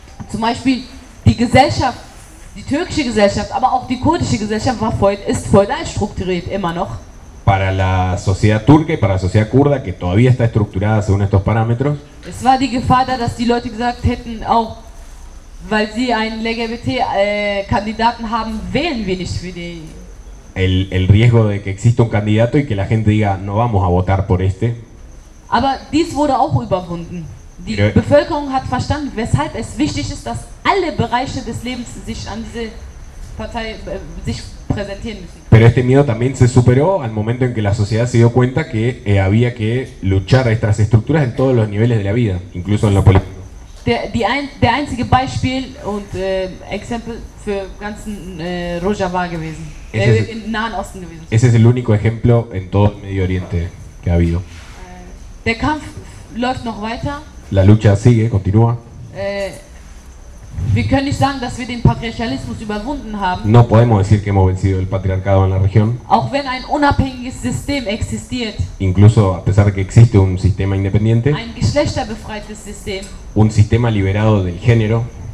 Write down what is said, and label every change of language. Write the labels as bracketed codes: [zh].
[de] Zum Beispiel die Gesellschaft, die türkische Gesellschaft, aber auch die kurdische Gesellschaft war voll, ist feudal strukturiert immer noch. [es] Para la sociedad turca y para la sociedad kurda que todavía está estructurada según estos parámetros. [de] Es war die Gefahr da, dass die Leute gesagt hätten, auch weil sie einen LGBT Kandidaten haben, wählen wir nicht für die. [es] El riesgo de que exista un candidato y que la gente diga no vamos a votar por este. [de] Aber dies wurde auch überwunden. Die Pero, Bevölkerung hat verstanden, weshalb es wichtig ist, dass alle Bereiche des Lebens sich an diese Partei sich präsentieren müssen. [es] Pero este miedo también se superó al momento en que la sociedad se dio cuenta que había que luchar a estas estructuras en todos los niveles de la vida, incluso en lo político. [de] Der einzige Beispiel und Exempel für ganzen Rojava gewesen. Im Nahen Osten gewesen. [es] Ese es el único ejemplo en todo el Medio Oriente que ha habido. [de] Der Kampf läuft noch weiter. [es] La lucha sigue, continúa. [de] Wir können nicht sagen, dass wir den Patriarchalismus überwunden haben. [es] No podemos decir que hemos vencido el patriarcado en la región. [de] Auch wenn ein unabhängiges System existiert. [es] Incluso a pesar de que existe un sistema independiente. [de] Ein geschlechterbefreites System. [es] Un sistema liberado del género.